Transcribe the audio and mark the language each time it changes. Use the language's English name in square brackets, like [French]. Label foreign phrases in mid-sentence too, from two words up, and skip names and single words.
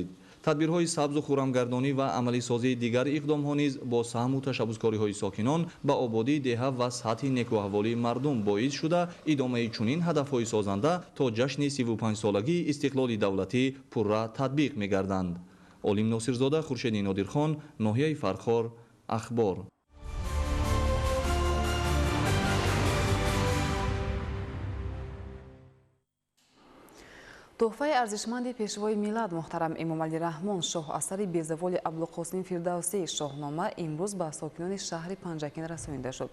[Tajik] тадбирҳои сабзу хӯрамгардонӣ ва амалисозии дигар иқдомҳо низ бо саҳму ташаббускориҳои сокинон ба ободии деҳа ва сатҳи некуаҳволии мардум боис шуда идомаи чунин ҳадафҳои созанда то ҷашни 35-солагии истиқлоли давлатӣ пурра татбиқ мегарданд. олим носирзода, хуршеди нодирхон, ноҳияи Фархор, ахбор. [Persian] تحفه ارزشمند پیشوای میلاد محترم امامعلی رحمان شاه اثر بیزوال ابوالقاسم فردوسی شاهنامه امروز به ساکنان شهر پنجکین رسانیده شد.